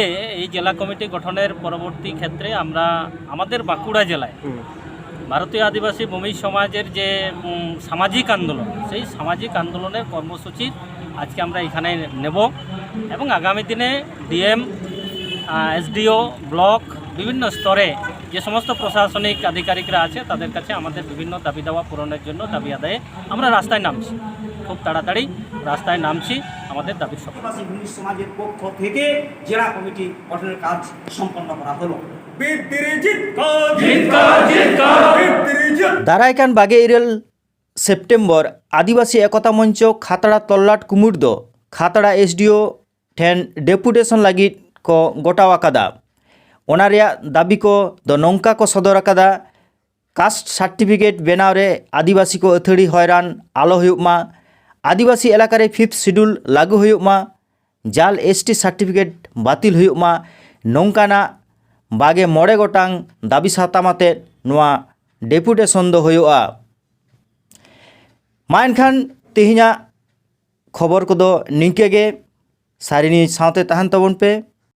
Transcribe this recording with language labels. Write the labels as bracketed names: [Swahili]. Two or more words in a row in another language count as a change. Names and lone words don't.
[Bangla] এই জেলা কমিটি গঠনের পরবর্তী ক্ষেত্রে আমরা আমাদের বাঁকুড়া জেলায় ভারতীয় আদিবাসী ভূমিজ সমাজের যে সামাজিক আন্দোলন সেই সামাজিক আন্দোলনের কর্মসূচি আজকে আমরা এখানে নেব এবং আগামী দিনে [English] DM SDO [Bangla] ব্লক বিভিন্ন স্তরে যে সমস্ত প্রশাসনিক আধিকারিকরা আছে তাদের কাছে আমাদের বিভিন্ন দাবি দাওয়া পূরণের জন্য দাবি আদায়ে আমরা রাস্তায় নামছি। খুব তাড়াতাড়ি রাস্তায় নামছি আমাদের দাবির সফল। আদিবাসী ভূমিজ সমাজের পক্ষ থেকে জেলা কমিটি গঠনের কাজ সম্পন্ন করা হলো। [Santali] दारायकान बागे इरेल सेप्टेम्बर आदिवासी एकता मंच खातड़ा तल्लाट कुमुर्द खातड़ा एसडीओ ठेन डेपुटेशन लगी को गोटावाकादा ओनारिया दाबी को द नौका को सदरकादा [English] caste certificate [Santali] बेनावरे आदिवासी को अथड़ी हैरान आलो हुयुमा आदिवासी एलाकारे [English] 5th schedule [Santali] लागू हुयुमा जाल [English] ST certificate [Santali] बातिल हुयुग मा नोंकाना 29 गोटांग दाबी सातामाते नोआ डेपुटेशन दो हुयुगा। मा एनखान तेहिना खबर को दो निंके गे सारिनी सावते तहन तबन पे।